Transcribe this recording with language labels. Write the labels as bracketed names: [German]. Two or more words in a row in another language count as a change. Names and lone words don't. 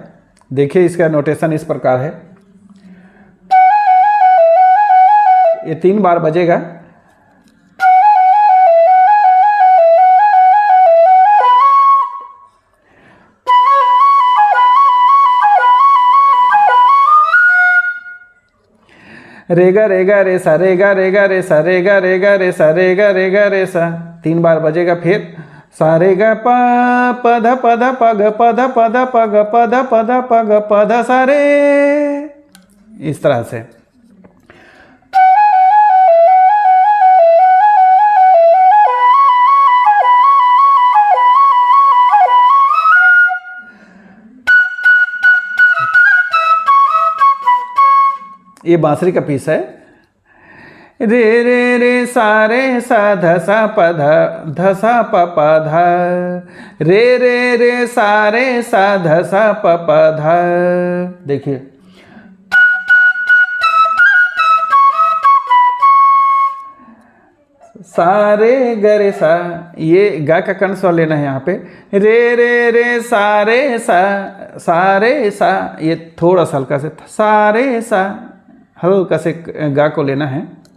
[Hindi] देखिए इसका नोटेशन इस प्रकार है, ये 3 बार बजेगा। रेगा रेगा रे सा, रेगा रेगा रे सा, रेगा रेगा रे सा, रेगा रेगा रे सा, 3 बार बजेगा। फिर सारे ग प पध पध पग पध पध पग पध पध पग पध सारे, इस तरह से। ये बांसुरी का पीस है। रे रे रे सारे सा धसा पध धसा प पध, रे रे रे सारे सा धसा प पध। देखिए सारे गरे सा, ये गा का कर्ण स्वर लेना है यहाँ पे। रे रे रे सारे सा, सारे सा, ये थोड़ा सा हल्का से सारे सा, हल्का से गा को लेना है।